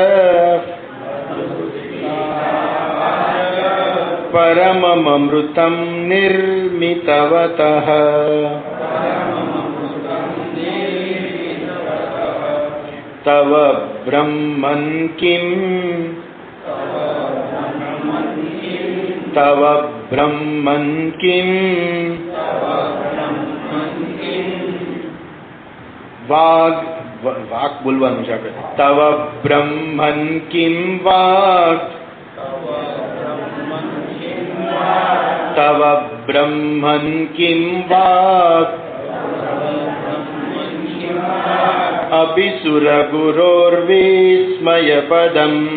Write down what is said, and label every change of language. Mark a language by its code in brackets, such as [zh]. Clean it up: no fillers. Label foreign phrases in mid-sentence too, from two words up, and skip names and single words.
[sa] परममृतं निर्मितवतः तव ब्रह्मन् किं तव ब्रह्मन् किं वाग् वाक् [gu] बोलવાનું છે આપણે [sa] तव ब्रह्मन् किं वाक् तव ब्रह्मन् किं वाक् अपि सुरगुरोर्विस्मयपदम्